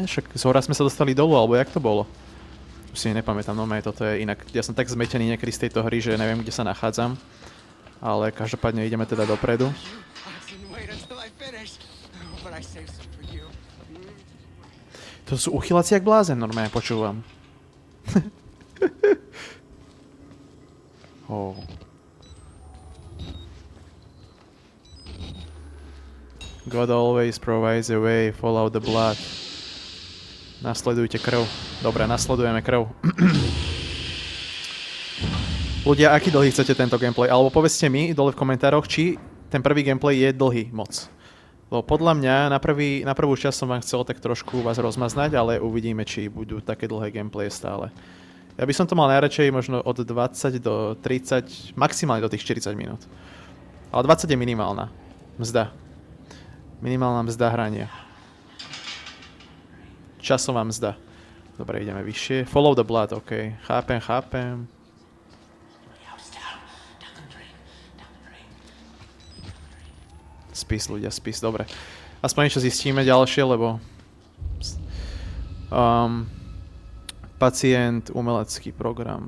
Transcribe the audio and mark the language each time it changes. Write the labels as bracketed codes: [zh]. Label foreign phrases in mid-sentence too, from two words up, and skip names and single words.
[sk] Však z hora sme sa dostali dolu, alebo jak to bolo? Už si nepamätám, no toto je inak. Ja som tak zmetený niekedy z tejto hry, že neviem, kde sa nachádzam. Ale každopádne ideme teda dopredu. To sú uchylaci jak blázen, normálne počúvam. Oh. [en] God always provides a way, follow the blood. [sk] Nasledujte krv. Dobre, nasledujeme krv. Ľudia, aký dlhý chcete tento gameplay? Alebo povedzte mi dole v komentároch, či ten prvý gameplay je dlhý moc. Lebo podľa mňa na prvú časť som vám chcel tak trošku vás rozmaznať, ale uvidíme, či budú také dlhé gameplaye stále. Ja by som to mal najradšej možno od 20 do 30, maximálne do tých 40 minút. Ale 20 je minimálna mzda. Minimálna mzda hrania. Časová mzda. Dobre, ideme vyššie. [en] Follow the blood, [sk] ok. Chápem. Spis, ľudia, spis, dobre. Aspoň niečo zistíme ďalšie, lebo... Pacient, umelecký program.